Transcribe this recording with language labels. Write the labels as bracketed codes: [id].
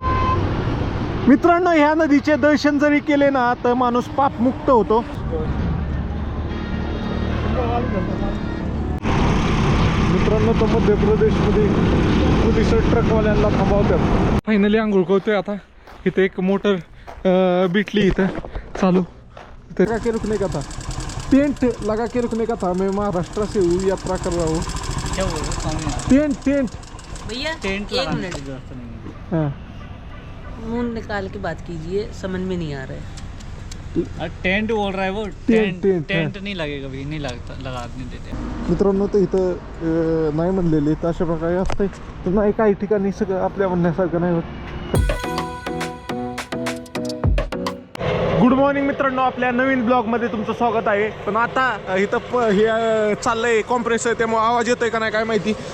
[mr] मित्रांनो, ह्या नदीचे दर्शन जरी केले ना तर माणूस पापमुक्त होतो. मित्रांनो, तर मध्य प्रदेशमध्ये पोलीस ट्रकवाल्यांना थांबवतात. फायनली आंघोळ करतोय आता. इथे एक मोटर बिटली इथं चालू. [hi] लगा के रुकने का था, टेंट लगा के रुकने का था. मैं महाराष्ट्र से हूँ, यात्रा कर रहा हूँ. क्या बोल रहे हो? टेंट टेंट भैया टेंट एक मिनट, हाँ. मुंह निकाल के बात कीजिए, समझ में नहीं आ रहा है. टेंट बोल रहा है वो. टेंट टेंट नहीं लगेगा कभी, नहीं लगता, लगा नहीं देते. [mr] मित्रांनो, तर इथं नाही म्हणलेले तर अशा प्रकारे असतंय. तर नाही, काही ठिकाणी सगळं आपल्या म्हणण्यासारखं नाही होत. गुड मॉर्निंग मित्रांनो, आपल्या नवीन ब्लॉगमध्ये तुमचं स्वागत आहे. पण आता इथं हे चाललंय कॉम्प्रेसर, त्यामुळे आवाज येतोय का नाही काय माहिती.